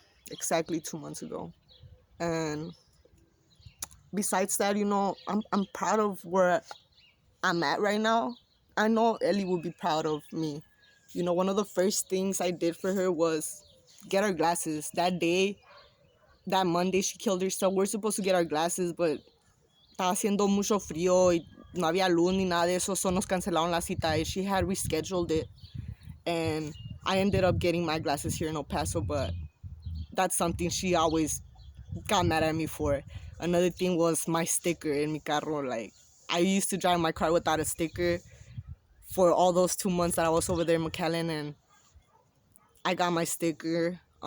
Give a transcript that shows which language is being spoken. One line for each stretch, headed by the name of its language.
English: Exactly 2 months ago. And besides that, I'm proud of where I'm at right now. I know Ellie will be proud of me. One of the first things I did for her was get her glasses. That day, that Monday, she killed herself. We're supposed to get our glasses, but
Spanish: estaba haciendo mucho frío y no había luz ni nada de eso,
English: so
Spanish: nos cancelaron la cita.
English: She had rescheduled it, and I ended up getting my glasses here in El Paso, but that's something she always got mad at me for. Another thing was my sticker in
Spanish: mi carro.
English: Like, I used to drive my car without a sticker for all those 2 months that I was over there in McAllen, and I got my sticker.